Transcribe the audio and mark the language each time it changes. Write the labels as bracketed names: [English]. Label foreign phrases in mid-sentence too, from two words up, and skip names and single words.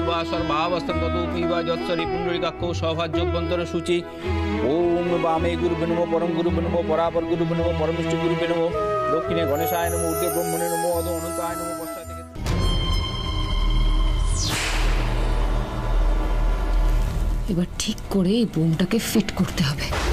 [Sanskrit] वा सर्वावस्थं ततोऽपि वा यत्सरि पुण्डरीकाक्षो सौभाग्यवन्तर शुचि ओम वामे गुरुभ्यो नमो परम गुरुभ्यो नमो परापर गुरुभ्यो नमो परमिष्ट गुरुभ्यो नमो दक्षिणे गणेशाय नमो ऊर्ध्वे ब्रह्मणे नमो अधो अनन्ताय नमो पश्चाते। [Bangla] এবার ঠিক করে এই বোমটাকে ফিট করতে হবে।